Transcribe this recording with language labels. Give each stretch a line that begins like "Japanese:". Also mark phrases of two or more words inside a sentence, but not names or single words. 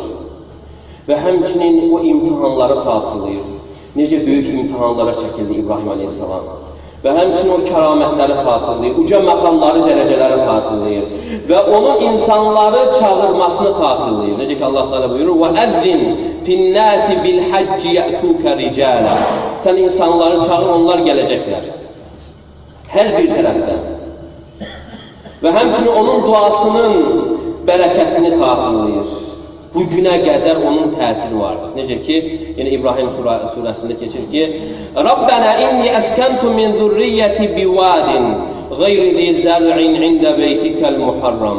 Azerbaijani: Və həmçinin o imtihanları xatırlayır. Necə böyük imtihanlara çəkildi İbrahim Aleyhisselam. Və həmçinin o kəramətləri xatırlayır, uca məqamları, dərəcələri xatırlayır. Və onun insanları çağırmasını xatırlayır. Necə ki Allah Teala buyurur,
Arabic: وَأَذِّنْ فِي النَّاسِ بِالْحَجِّ يَأْتُوكَ رِجَالًا.
Azerbaijani: Sən insanları çağır, onlar gələcəklər. Hər bir tərəfdən. Və həmçinin onun duasının bərəkətini xatırlayır. Bu günə qədər onun təsiri vardır. Necə ki, yəni İbrahim surəsində keçir ki,
Arabic: رَبَّنَا إِنِّي أَسْكَنْتُ مِنْ ذُرِّيَّتِي بِوَادٍ غَيْرِ ذِي زَرْعٍ عِنْدَ بَيْتِكَ الْمُحَرَّمِ.